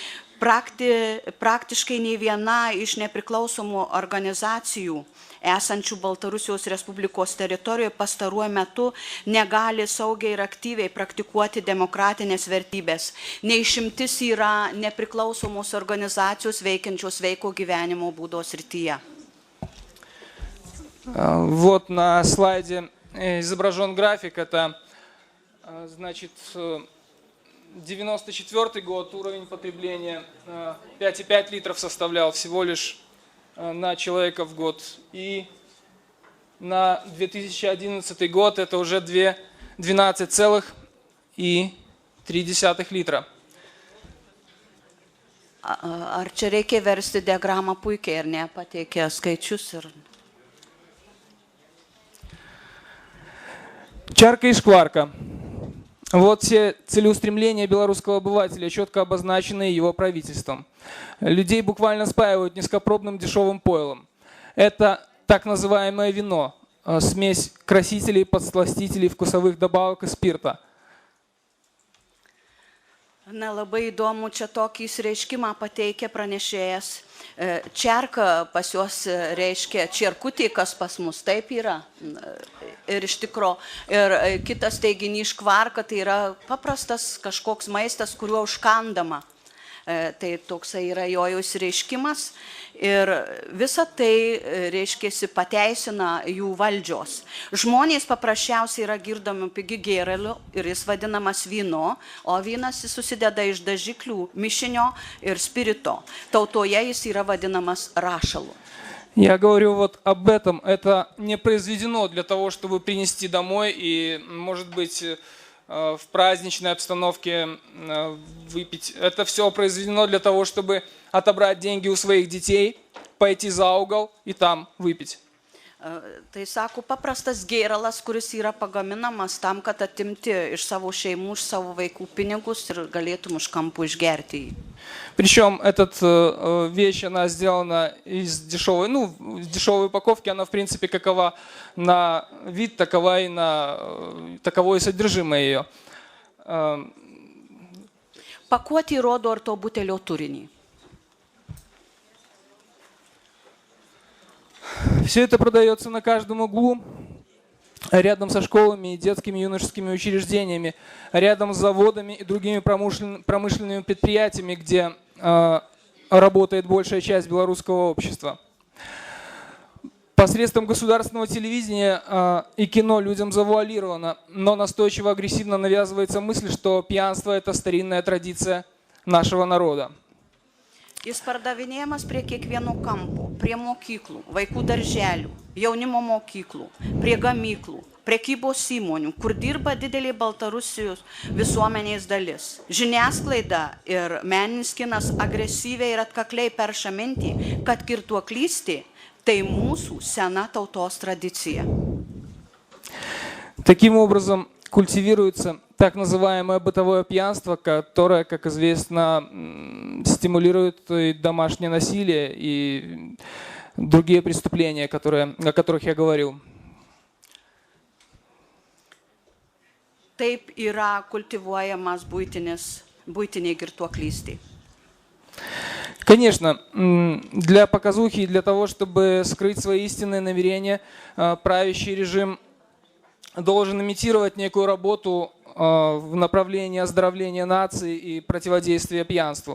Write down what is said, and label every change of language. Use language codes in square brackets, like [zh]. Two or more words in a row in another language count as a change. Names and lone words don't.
[lt] Praktiškai nei viena iš nepriklausomų organizacijų esančių Baltarusijos Respublikos teritorijoje pastaruoju metu negali saugiai ir aktyviai praktikuoti demokratinės vertybės. Neišimtis yra nepriklausomos organizacijos veikiančios sveiko gyvenimo būdo srityje. [ru] Вот на слайде изображен график. Это, значит, 94 год, уровень потребления 5,5 литров составлял всего лишь на человека в год. И на 2011 год это уже 12,3 литра. [lt] Ar čia reikia versti diagramą puikiai, ar ne, pateikė skaičius ir... [ru] Чарка и шкварка. Вот все целеустремления белорусского обывателя, четко обозначенные его правительством. Людей буквально спаивают низкопробным дешевым пойлом. Это так называемое вино, смесь красителей, подсластителей, вкусовых добавок и спирта. [lt] Nelabai įdomu, čia tokį išreiškimą pateikė pranešėjas. Čerka pas juos reiškia čerkutį, kas pas mus taip yra. Ir iš tikro, ir kitas teiginys škvarka, tai yra paprastas kažkoks maistas, kuriuo užkandama. Tai toksai yra jo išreiškimas. Ir visa tai, reiškiasi, pateisina jų valdžios. Žmonės paprasčiausiai yra girdomi pigi gėraliu ir jis vadinamas vynu, o vynas susideda iš dažiklių, mišinio ir spirito. Tautoje jis yra vadinamas rašalu. [ru] Я говорю вот об этом. Это не произведено для того, чтобы принести домой и, может быть, в праздничной обстановке выпить. Это все произведено для того, чтобы отобрать деньги у своих детей, пойти за угол и там выпить. [lt] Tai sako, paprastas gėralas, kuris yra pagaminamas tam, kad atimti iš savo šeimų, iš savo vaikų pinigus ir galėtum už kampų išgerti jį. [ru] Причем эта вещь, она сделана из дешевой, дешевой упаковки, она в принципе какова на вид, такова и таково и содержимое ее. [lt] Pakuotė rodo ir to butelio turinį. [ru] Все это продается на каждом углу, рядом со школами и детскими юношескими учреждениями, рядом с заводами и другими промышленными предприятиями, где работает большая часть белорусского общества. Посредством государственного телевидения и кино людям завуалировано, но настойчиво агрессивно навязывается мысль, что пьянство – это старинная традиция нашего народа. [lt] Jis pardavinėjamas prie kiekvieno kampo, prie mokyklų, vaikų darželių, jaunimo mokyklų, prie gamyklų, prekybos įmonių, kur dirba didelė Baltarusijos visuomenės dalis. Žiniasklaida ir meninis kinas agresyviai ir atkakliai perša mintį, kad girtuoklystė tai mūsų sena tautos традиция. [ru] Таким образом, культивируется так называемое бытовое пьянство, которое, как известно, стимулирует и домашнее насилие и другие преступления, о которых я говорил. [lt] Taip yra kultivuojamas buitiniai girtuoklystė. [ru] Конечно, для показухи и для того, чтобы скрыть свои истинные намерения, правящий режим должен имитировать некую работу в направлении оздоровления нации и противодействия пьянству.